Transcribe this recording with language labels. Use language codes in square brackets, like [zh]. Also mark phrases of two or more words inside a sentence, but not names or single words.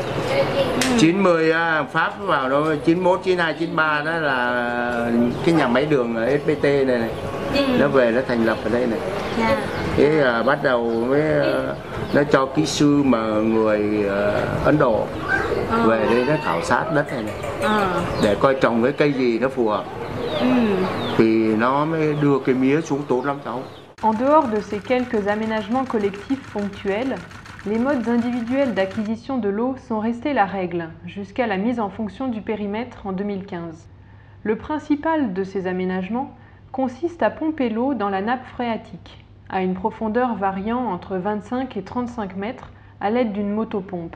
[vi] 90 Pháp vào đó, 91, 92, 93 đó là cái nhà máy đường ở SPT này, nó về nó thành lập ở đây này. Thế là bắt đầu mới nó cho kỹ sư mà người Ấn Độ về đây nó khảo sát đất này để coi trồng cái cây gì nó phù hợp. Thì nó mới đưa cái mía xuống tốt lắm cháu. [fr] En dehors de ces quelques aménagements collectifs ponctuels, les modes individuels d'acquisition de l'eau sont restés la règle jusqu'à la mise en fonction du périmètre en 2015. Le principal de ces aménagements consiste à pomper l'eau dans la nappe phréatique, à une profondeur variant entre 25 et 35 mètres à l'aide d'une motopompe.